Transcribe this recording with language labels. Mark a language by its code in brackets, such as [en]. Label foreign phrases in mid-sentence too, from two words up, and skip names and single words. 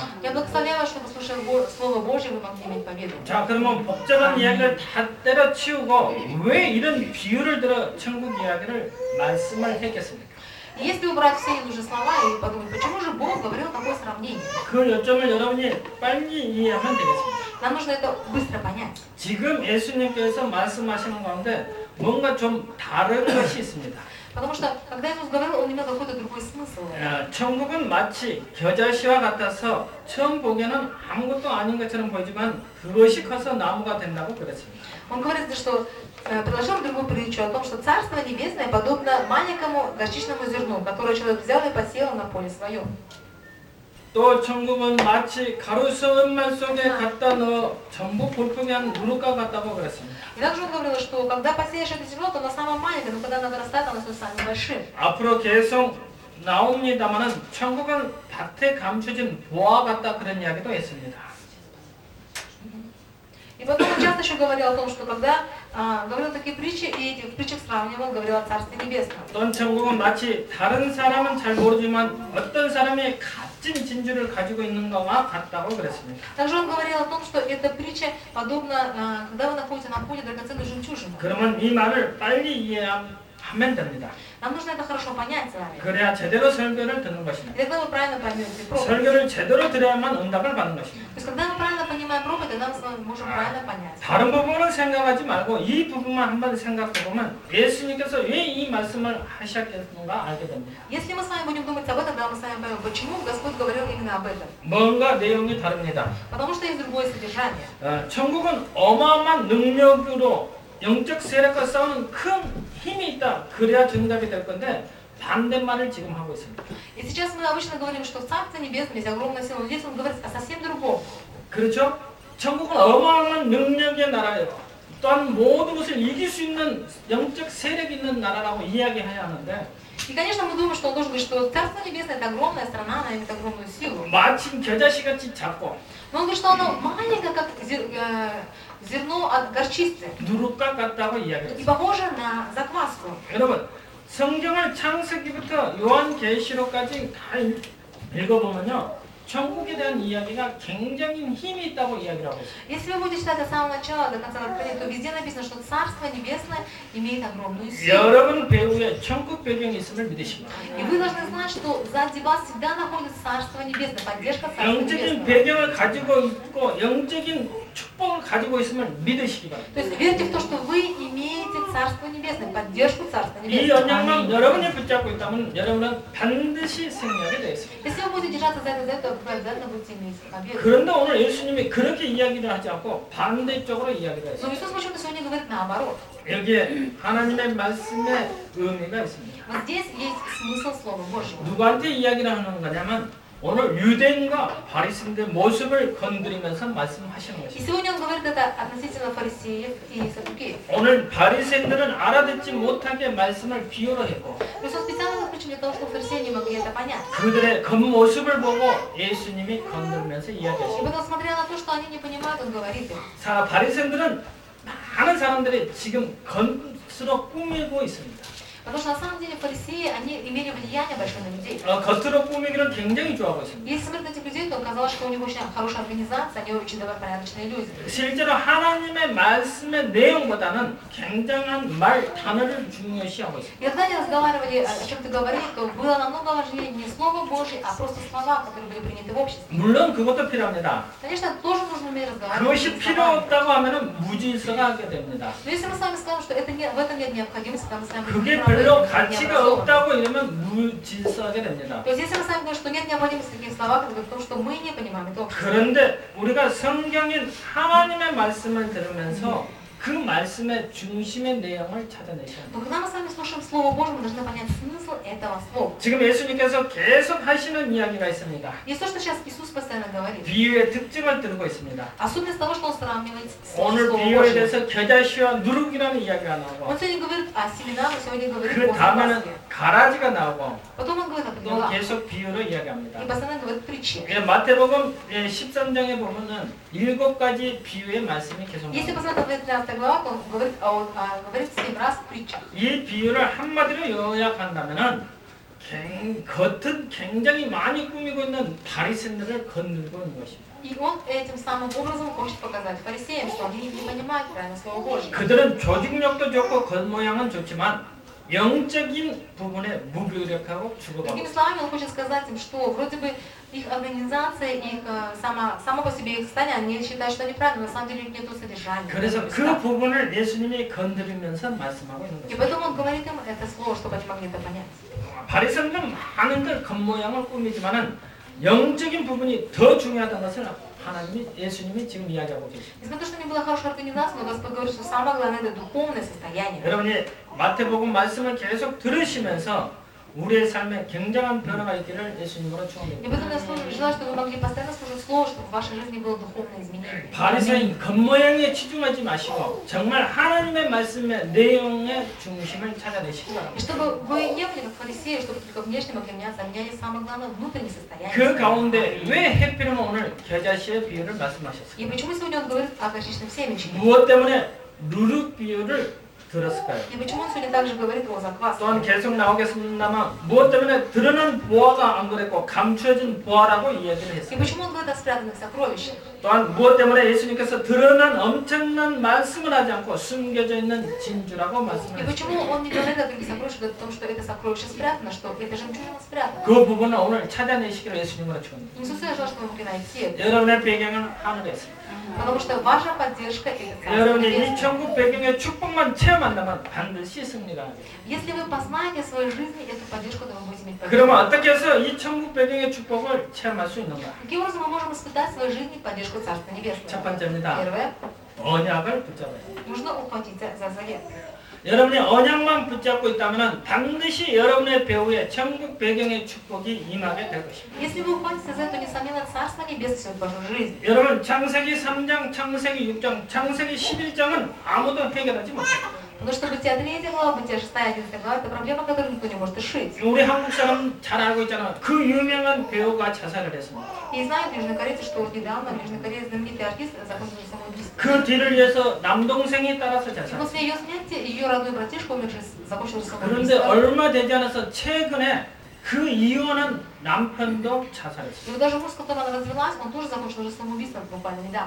[ru] Я благословляю вас, чтобы, слушая Слово Божье, вы могли иметь победу. [ko] 자, 그러면 복잡한 이야기를 다 때려치우고 왜 이런 비유를 들어 천국 이야기를 말씀을 했겠습니까? [ru] И если убрать все ненужные слова и подумать, почему же Бог говорил такое сравнение? [ko] 그 요점을 여러분이 빨리 이해하면 되겠습니다. [ru] Нам нужно это быстро понять. [ko] 지금 예수님께서 말씀하시는 가운데 뭔가 좀 다른 것이 있습니다. [ru] Потому что, когда Иисус говорил, Он имел какой-то другой смысл. [ko] 천국은 마치 겨자씨와 같아서 처음 보기에는 아무것도 아닌 것처럼 보이지만 그것이 커서 나무가 된다고 그랬습니다. [ru] Он говорит, что предложил другую притчу о том, что Царство Небесное подобно маленькому горчичному зерну, которое человек взял и посеял на поле своем. [ko] 또 천국은 마치 가루수 은말 속에 갖다 넣어 전부 볼품이 한 누룩과 같다고 그랬습니다. [ru] И также он говорил, что когда посеешь это зерно, то оно самое маленькое, но когда оно вырастает, оно становится самым большим. [ko] 앞으로 계속 나옵니다만은 천국은 밭에 감춰진 보화 같다 그런 이야기도 있습니다. [ru] И потом он часто еще говорил о том, что когда говорил такие притчи, и эти в притчах сравнивал, говорил о Царстве Небесном. [ko] 어떤 천국은 마치 다른 사람은 잘 모르지만 어떤 사람이 값진 진주를 가지고 있는 것과 같다고 그랬습니다. [ru] Также он говорил о том, что эта притча подобна, когда вы находите на поле драгоценную жемчужину. [ko] 그러면 이 말을 빨리 이해하면 됩니다. [ru] Нам нужно это хорошо понять с вами. [ko] 그래야 제대로 설교를 듣는 [ru] И [ko] 것입니다. [ru] тогда вы правильно поймете проповедь. [ko] 설교를 제대로 들어야만 응답을 받는 것입니다. [ru] То есть, когда мы правильно понимаем проповедь, тогда мы с вами можем правильно понять. [ko] 다른 부분은 생각하지 말고 이 부분만 한번 생각해보면 예수님께서 왜 이 말씀을 하셨겠는가 알게 됩니다. [ru] Если мы с вами будем думать об этом, тогда мы с вами поймем, почему Господь говорил именно об этом. [ko] 뭔가 내용이 다릅니다. [ru] Потому что есть другое содержание. [ko] 천국은 어마어마한 능력으로 영적 세력과 싸우는 큰 힘이 있다. 그래야 정답이 될 건데 반대말을 지금 하고 있습니다. [ru] И сейчас мы обычно говорим, что в Царстве Небесном есть огромная сила, но здесь он говорит о совсем другом. [ko] 그렇죠? 천국은 어마어마한 능력의 나라예요. 또한 모든 것을 이길 수 있는 영적 세력이 있는 나라라고 이야기해야 하는데 [ru] И, конечно, мы думаем, что он должен говорить, что Царство Небесное – это огромная страна, она имеет огромную силу. [ko] 마침 겨자씨같이 작고 [ru] Но он говорит, что оно маленькое, как зерно от горчицы, [ko] 누룩과 같다고 이야기했어요. [ru] и похоже на закваску. [ko] 여러분 성경을 창세기부터 요한계시록까지 다 읽어보면요. 천국에 대한 이야기가 굉장히 힘이 있다고 이야기를 하고 있어요. [ru] Если вы будете читать от самого начала до конца Откровения, то везде написано, что Царство Небесное имеет огромную силу. [ko] 여러분 배후에 천국 배경이 있음을 믿으십니다. [ru] И вы должны знать, что сзади вас всегда находится Царство Небесное, поддержка Царства [ko] 영적인 [ru] Небесного. [ko] 배경을 가지고 있고 영적인 축복을 가지고 있음을 믿으시기 바랍니다. [ru] То есть верьте в то, что вы имеете Царство Небесное, поддержку Царства [ko] 이 [ru] Небесного. [ko] 언약만 [ru] Аминь. [ko] 여러분이 붙잡고 있다면 여러분은 반드시 승리하게 되어 있습니다. [ru] Если вы будете держаться за это, вы обязательно будете иметь победу. [ko] 그런데 오늘 예수님이 그렇게 이야기를 하지 않고 반대쪽으로 이야기를 [ru] Но [ko] 했어요. [ru] Иисус почему-то сегодня говорит наоборот. [ko] 여기에 하나님의 말씀의 의미가 있습니다. [ru] Вот здесь есть смысл Слова Божьего. [ko] 누구한테 이야기를 하는 거냐면 오늘 유대인과 바리새인의 모습을 건드리면서 말씀하시는 [ru] И [ko] 것입니다. [ru] сегодня он говорит это относительно фарисеев и саддукеев. [ko] 오늘 바리새인들은 알아듣지 못하게 말씀을 비유로 했고 [ru] Иисус специально это причем для того, чтобы фарисеи не могли это понять. [ko] 그들의 겉모습을 보고 예수님이 건드리면서 [ru] И [ko] 이야기하십니다. [ru] потом, смотря на то, что они не понимают, он говорит им. [ko] 자, 바리새인들은 많은 사람들이 지금 겉으로 꾸미고 있습니다. [ru] Потому что на самом деле фарисеи, они имели влияние большое на людей. [ko] 겉으로 꾸미기를 굉장히 좋아하고 있습니다. [ru] Если смотреть на этих людей, то казалось, что у них очень хорошая организация, они очень добропорядочные люди. [ko] 실제로 하나님의 말씀의 내용보다는 굉장한 말 단어를 중요시하고 있습니다. [ru] И когда они разговаривали, о чем-то говорили, то было намного важнее не Слово Божье, а просто слова, которые были приняты в обществе. [ko] 물론 그것도 필요합니다. [ru] Конечно, тоже нужно уметь разговаривать. [ko] 그것이 [ru] этими [ko] 필요 [ru] словами. [ko] 없다고 하면 무질서가 하게 됩니다. [ru] Но если мы с вами скажем, что это в этом нет необходимости, тогда мы с вами [ko] 그게 [ru] будем [ko] 별로 [ru] необразованны. [ko] 가치가 없다고 이러면 무질서하게 됩니다. [ru] То есть если мы с вами говорим, что нет необходимости в таких словах, это говорит о том, что мы не понимаем это общество. [ko] 그런데 우리가 성경인 하나님의 말씀을 들으면서 그 말씀의 중심의 내용을 찾아내셔야 [ru] Но [ko] 합니다. [ru] когда мы с вами слушаем Слово Божье, мы должны понять смысл этого слова. [ko] 지금 예수님께서 계속 하시는 이야기가 있습니다. [ru] И то, что сейчас Иисус постоянно говорит. [ko] 비유의 특징을 들고 있습니다. [ru] Особенность того, что он сравнивает с [ko] 오늘 [ru] Словом [ko] 비유에 [ru] Божьим. [ko] 대해서 겨자씨와 누룩이라는 이야기가 나오고 [ru] Он сегодня говорит о семенах, он сегодня говорит [ko] 그 [ru] о [ko] 다음에는 [ru] закваске. [ko] 가라지가 나오고 [ru] Потом он говорит о [ko] 또 [ru] гнилах. [ko] 계속 비유로 이야기합니다. [ru] И постоянно говорит притчи. [ko] 마태복음 13장에 보면은 7가지 비유의 말씀이 계속 [ru] Если [ko] 나옵니다. [ru] посмотреть на 13 глава, то он говорит 7 раз в притчах. [ko] 이 비유를 한마디로 요약한다면은 겉은 굉장히 많이 꾸미고 있는 바리새인들을 건들고 있는 것입니다. [ru] И он этим самым образом хочет показать фарисеям, что они не понимают правильно Слово Божье. [ko] 그들은 조직력도 좋고 겉모양은 좋지만 영적인 부분에 무기력하고 죽어가고 [ru] Другими словами, он хочет сказать им, что вроде бы Их организация, их само по себе их состояние, они считают, что неправильно, на самом деле нет содержания. [ko] 그래서 그 부분을 예수님이 건드리면서 말씀하고 있는 [ru] И [ko] 것입니다. [ru] поэтому он говорит им это слово, чтобы они могли это понять. [ko] 바리새인들은 많은들 겉모양을 꾸미지만은 영적인 부분이 더 중요하다는 것을 예수님이 지금 이야기하고 계십니다. [ru] Несмотря на то, что у них была хорошая организация, но Господь говорит, что самое главное это духовное состояние. [ko] 여러분이 마태복음 말씀을 계속 들으시면서 우리의 삶에 굉장한 변화가 있기를 예수님으로 [ru] И [ko] 축원합니다. [ru] поэтому я желаю, чтобы вы могли постоянно слушать слово, чтобы в вашей жизни было духовное изменение. [ko] 바리새인 겉모양에 치중하지 마시고 정말 하나님의 말씀의 내용의 중심을 찾아내시기 [ru] И [ko] 바랍니다. [ru] чтобы вы не были как фарисеи, чтобы только внешне могли меняться, а меняли самое главное внутреннее состояние. [ko] 그 가운데 왜 해필이면 오늘 겨자씨의 비유를 말씀하셨어요? [ru] И почему сегодня он говорит о горчичном семечке? [ko] 무엇 때문에 누룩 비유를 들었을까요? [ru] И почему он сегодня также говорит о закваске? [ko] 또한 계속 나오겠습니다만 무엇 때문에 드러난 보화가 안 그랬고 감추어진 보화라고 이야기를 [ru] И [ko] 했어요. [ru] почему он говорит о спрятанных сокровищах? [ko] 또한 무엇 때문에 예수님께서 드러난 엄청난 말씀을 하지 않고 숨겨져 있는 진주라고 [ru] И [ko] 말씀을 했어요. [ru] почему он не говорит о других сокровищах, говорит о том, что это сокровище спрятано, что это жемчужина спрятана? [ko] 그 부분을 오늘 찾아내시기를 예수님으로 축원합니다. [ru] Иисус, я желаю, чтобы вы могли найти это. [ko] 여러분의 배경은 하늘에 있습니다. [ru] Потому что ваша поддержка это Царство [ko] 여러분이 이 [ru] Небесное. [ko] 천국 배경의 축복만 체험한다면 반드시 승리가 합니다. [ru] Если вы познаете в своей жизни эту поддержку, то вы будете иметь победу. [ko] 그러면 어떻게 해서 이 천국 배경의 축복을 체험할 수 있는가? [ru] Каким образом мы можем испытать в своей жизни поддержку Царства Небесного? [ko] 첫 번째입니다. [ru] Первое. [ko] 언약을 붙잡아야 돼요. [ru] Нужно ухватиться за завет. [ko] 여러분이 언약만 붙잡고 있다면 반드시 여러분의 배후에 천국 배경의 축복이 임하게 될 것입니다. [ru] Если вы ухватитесь за это, несомненно, Царство Небесное в вашу жизнь. [ko] 여러분 창세기 3장, 창세기 6장, 창세기 11장은 아무도 해결하지 못해요. [ru] Потому что Бытие 3 глава, Бытие 6, 11 глава, это проблема, которую никто не может решить. [ko] 우리 한국 사람 잘 알고 있잖아. 그 유명한 배우가 자살을 했습니다. [ru] И знают в Южной Корее, что вот недавно в Южной Корее знаменитый артист закончил самоубийство. [ko] 그 뒤를 위해서 남동생이 따라서 [ru] И [ko] 자살. [ru] после ее смерти ее родной братишка, умерший, закончил [ko] 그런데 [ru] самоубийство. [ko] 얼마 되지 않아서 최근에 그 이혼한 남편도 [ru] И [ko] 자살했어요. [ru] вот даже муж, с которым она развелась, он тоже закончил уже самоубийством буквально недавно.